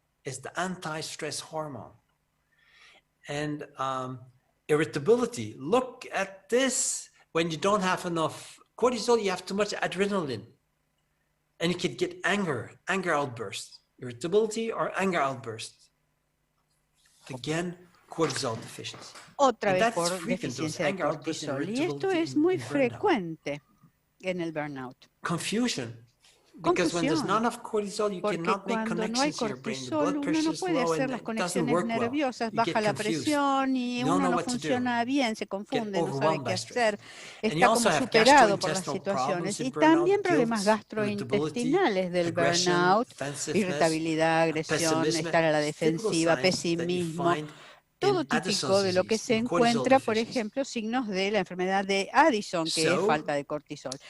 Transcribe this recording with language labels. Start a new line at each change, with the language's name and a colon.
English: It's the anti-stress hormone. And irritability. Look at this. When you don't have enough cortisol, you have too much adrenaline. And you could get anger outbursts, irritability or anger outbursts. Again, cortisol deficiency.
Spanish: Otra vez por deficiencia de cortisol. Y esto es muy frecuente en el burnout.
English: Confusion. Because when there's not enough cortisol, you cannot make connections to your brain. The blood pressure is low and it doesn't work well. You get confused. You don't know what to do. Get overwhelmed by stress. And you also have gastrointestinal problems in burnout, guilt, irritability, aggression, defensiveness, pessimism.
Spanish: Estar a la defensiva, pesimismo. Todo típico de lo que se encuentra, por ejemplo, signos de la enfermedad de Addison, que es falta de cortisol.